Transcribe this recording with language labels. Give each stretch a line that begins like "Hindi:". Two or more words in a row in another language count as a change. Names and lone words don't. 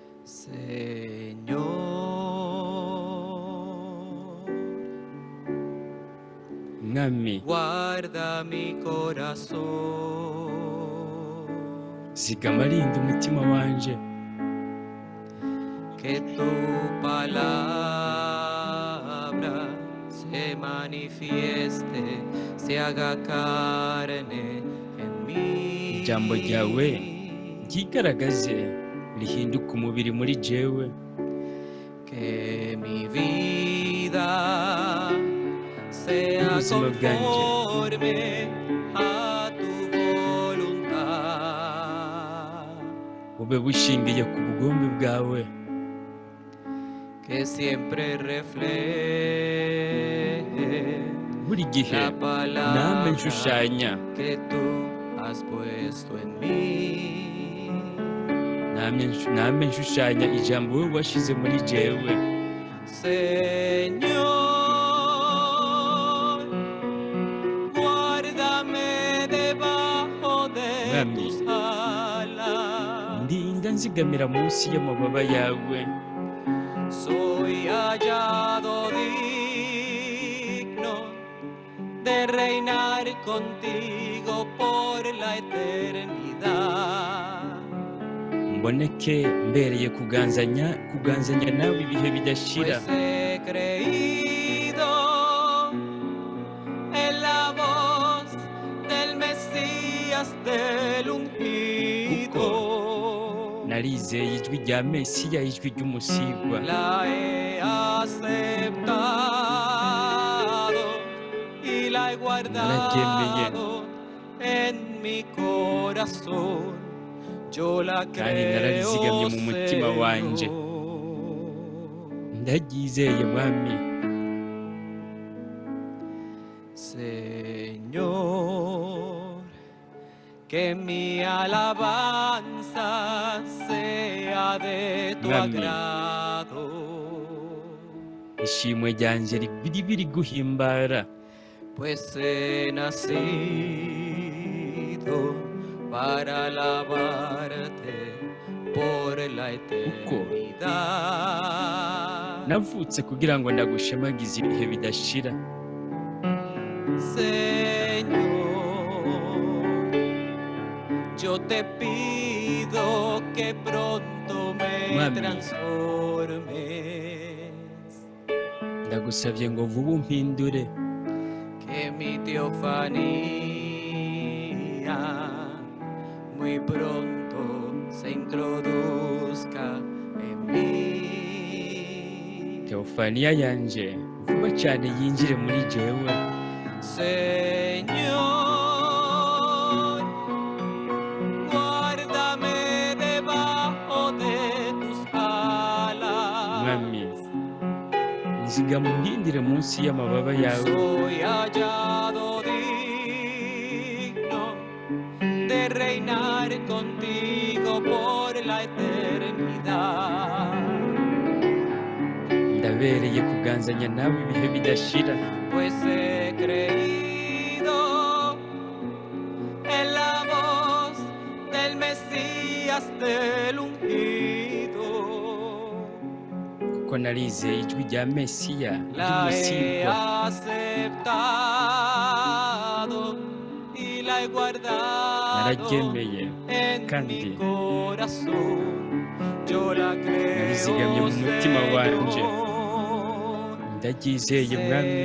Spanish: Señor,
Rundi: mwami
Spanish: guarda mi corazón,
Rundi: zigama rinda umutima wanje
Spanish: que tu palabra se manifieste, se haga carne en mí.
Rundi: ijambo ryawe ryigaragaze rihinduka umubiri muri jewe,
Spanish: Que mi vida sea
Rundi: ubuzima bwanjye
Spanish: conforme a tu voluntad,
Rundi: bube bushingiye ku bugombe bwawe,
Spanish: que siempre refleje
Rundi: buri gihe
Spanish: la
Rundi: nambe
Spanish: palabra
Rundi: nshushanya
Spanish: que tú has puesto en mí.
Rundi: nambe nshushanya ijambo wowe washize muri jewe.
Spanish: Señor, guárdame debajo de
Rundi: Mwami,
Spanish: tus alas.
Rundi: ndinda nzigamira munsi y'amababa yawe.
Spanish: Soy hallado digno de reinar contigo por la eternidad.
Rundi: Mboneke mbereye kuganzanya nawe ibihe bidashira,
Spanish: Pues he creído en la voz del Mesías del ungido.
Rundi: narizeye ijwi rya Mesiya, ijwi ry'umusigwa.
Spanish: La he aceptado y la he guardado en mi corazón. Yo la
Rundi: Kandi nararizigamye
Spanish: creo,
Rundi: mu mutima wanje.
Spanish: Señor.
Rundi: Ndaryizeye mwami.
Spanish: Señor, que mi alabanza sea de tu
Rundi: Mwami,
Spanish: agrado,
Rundi: ishimwe ryanjye riri guhimbara,
Spanish: pues he nacido para alabarte por la eternidad.
Rundi: navutse kugira ngo ndagushemagize ibihe bidashira.
Spanish: Señor, yo te pido que pronto me
Rundi: Mwami,
Spanish: transformes,
Rundi: ndagusabye ngo vuba umpindure,
Spanish: que mi teofanía muy pronto se introduzca en mí.
Rundi: teofaniya yanje vuba cyane yinjire muri jewe.
Spanish: Señor, guárdame debajo de tus
Rundi: Mwami,
Spanish: alas.
Rundi: nzigama undindire munsi y'amababa yawe.
Spanish: Soy hallado digno de reinar contigo por la eternidad.
Rundi: Ndabereye kuganzanya nawe ibihe bidashira,
Spanish: Pues he creído en la voz del Mesías del ungido.
Rundi: kuko narizeye ijwi rya Mesiya
Spanish: La he
Rundi: ry'umusigwa.
Spanish: aceptado y la he guardado
Rundi: Nararyemeye
Spanish: en
Rundi: kandi
Spanish: mi corazón. Yo la
Rundi: narizigamye
Spanish: creo,
Rundi: mu mutima wanje.
Spanish: Señor.
Rundi: Ndaryizeye mwami.